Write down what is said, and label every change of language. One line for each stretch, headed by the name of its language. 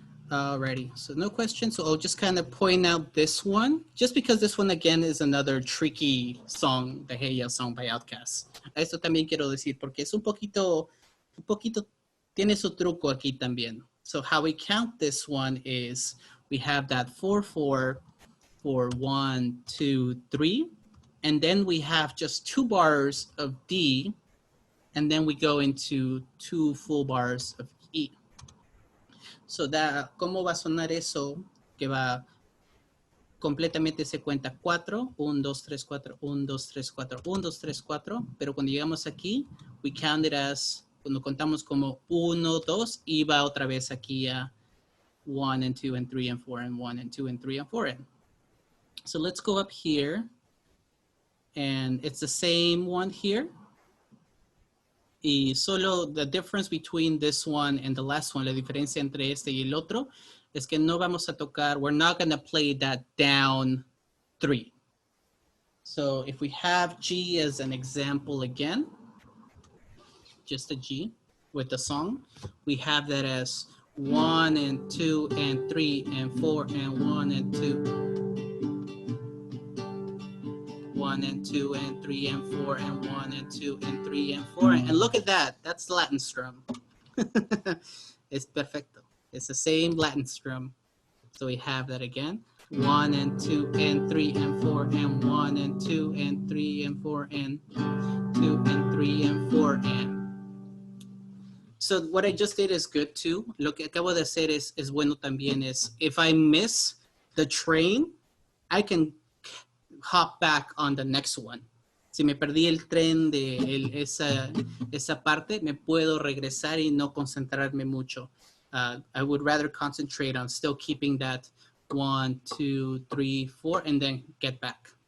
English: Alrighty, so no questions. So I'll just kind of point out this one, just because this one again is another tricky song, the Hey Ya song by Outkast.
Spanish: Esto también quiero decir porque es un poquito, tiene su truco aquí también.
English: So how we count this one is we have that 4/4 for 1, 2, 3, and then we have just 2 bars of D, and then we go into 2 full bars of E.
Spanish: So ¿cómo va a sonar eso? Que va completamente, se cuenta 4, 1, 2, 3, 4, 1, 2, 3, 4, 1, 2, 3, 4, pero cuando llegamos aquí,
English: we count it as,
Spanish: cuando contamos como 1, 2, y va otra vez aquí a
English: 1 and 2 and 3 and 4 and 1 and 2 and 3 and 4 and. So let's go up here, and it's the same one here.
Spanish: Y solo
English: the difference between this one and the last one,
Spanish: la diferencia entre este y el otro, es que no vamos a tocar,
English: we're not going to play that down 3. So if we have G as an example again, just a G with the song, we have that as 1 and 2 and 3 and 4 and 1 and 2. 1 and 2 and 3 and 4 and 1 and 2 and 3 and 4. And look at that. That's Latin strum. It's perfecto. It's the same Latin strum. So we have that again. 1 and 2 and 3 and 4 and 1 and 2 and 3 and 4 and 2 and 3 and 4 and. So what I just did is good too.
Spanish: Lo que acabo de hacer es bueno también.
English: Is if I miss the train, I can hop back on the next one.
Spanish: Si me perdí el tren de esa parte, me puedo regresar y no concentrarme mucho.
English: I would rather concentrate on still keeping that 1, 2, 3, 4, and then get back.